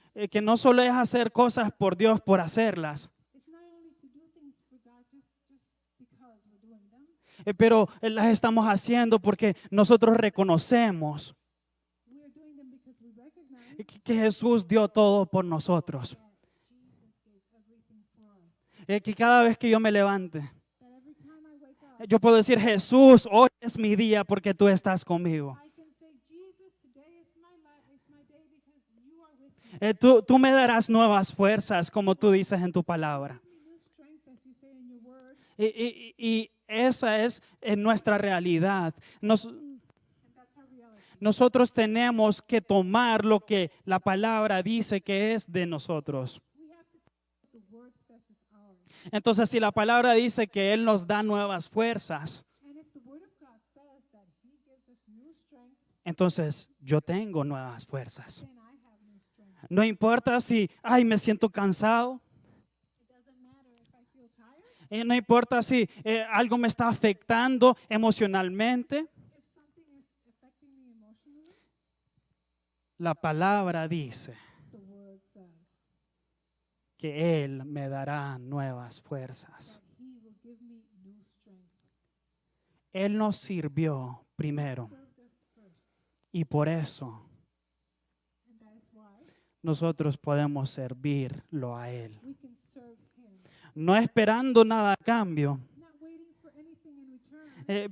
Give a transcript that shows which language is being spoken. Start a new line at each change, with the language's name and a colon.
Spanish: que no solo es hacer cosas por Dios por hacerlas,
English: It's not only to do things for God just because we're doing them.
Spanish: pero las estamos haciendo porque nosotros reconocemos
English: We are doing them because we recognize
Spanish: que Jesús dio todo por nosotros.
English: that Jesus gave everything for us.
Spanish: Que cada vez que yo me levante,
English: That every time I wake up,
Spanish: yo puedo decir, Jesús, hoy es mi día porque tú estás conmigo.
English: I can say, Jesus, today is my life, it's my day because you are with me.
Spanish: Tú me darás nuevas fuerzas, como tú dices en tu palabra.
English: Give me new strength, as you say in your word.
Spanish: Y esa es nuestra realidad.
English: And that's our reality.
Spanish: Nosotros tenemos que tomar lo que la palabra dice que es de nosotros.
English: We have to take what the word says is ours.
Spanish: Entonces, si la palabra dice que Él nos da nuevas fuerzas,
English: And if the word of God says that he gives us new strength,
Spanish: entonces yo tengo nuevas fuerzas.
English: then I have new strength.
Spanish: No importa si, me siento cansado.
English: It doesn't matter if I feel tired,
Spanish: No importa si algo me está afectando emocionalmente.
English: if something is affecting me emotionally,
Spanish: La palabra dice
English: the word says
Spanish: que Él me dará nuevas fuerzas.
English: that he will give me new strength.
Spanish: Él nos sirvió primero
English: Served us first,
Spanish: y por eso
English: and that is why
Spanish: nosotros podemos servirlo a Él.
English: we can serve him.
Spanish: No esperando nada a cambio,
English: Not waiting for anything in return,